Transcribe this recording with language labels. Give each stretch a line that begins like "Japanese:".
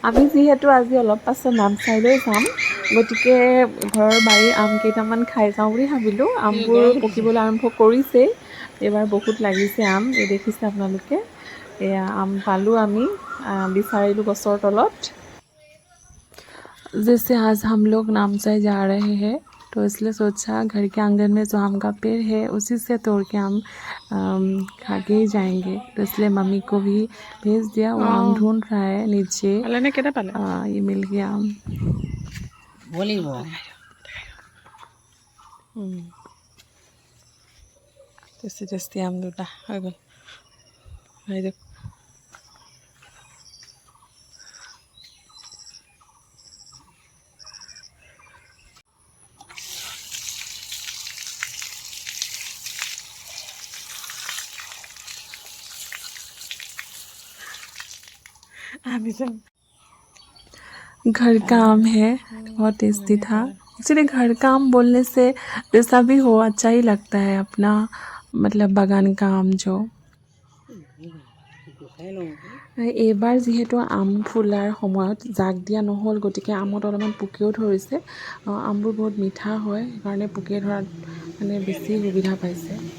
Assamese: আমি যিহেতু আজি অলপ পাছত নামচাইলৈ যাম, গতিকে ঘৰৰ বাৰীৰ আম কেইটামান খাই যাওঁ বুলি ভাবিলোঁ। আমবোৰ পকিবলৈ আৰম্ভ কৰিছেই, এইবাৰ বহুত লাগিছে আম। এই দেখিছে আপোনালোকে, এয়া আম পালোঁ আমি, বিচাৰিলোঁ গছৰ তলত।
Hindi: जैसे आज हम लोग नामसाई जा रहे हैं तो इसलिए सोचा घर के आंगन में जो आम का पेड़ है उसी से तोड़ के आम खा के ही जाएंगे। तो इसलिए मम्मी को भी भेज दिया, वो आम ढूंढ रहा है नीचे। ये मिल गया आम। टेस्टी टेस्टी आम दूटा हो गल। घर का आम है, बहुत टेस्टी था। एक्चुअली घर का आम बोलने से जैसा भी हो अच्छा ही लगता है अपना, मतलब बागान का आम जो।
Assamese: এইবাৰ যিহেতু আম ফুলাৰ সময়ত জাক দিয়া নহ'ল, গতিকে আমত অলপমান পোকেও ধৰিছে। আমবোৰ বহুত মিঠা হয়, সেইকাৰণে পোকে ধৰাত মানে বেছি সুবিধা পাইছে।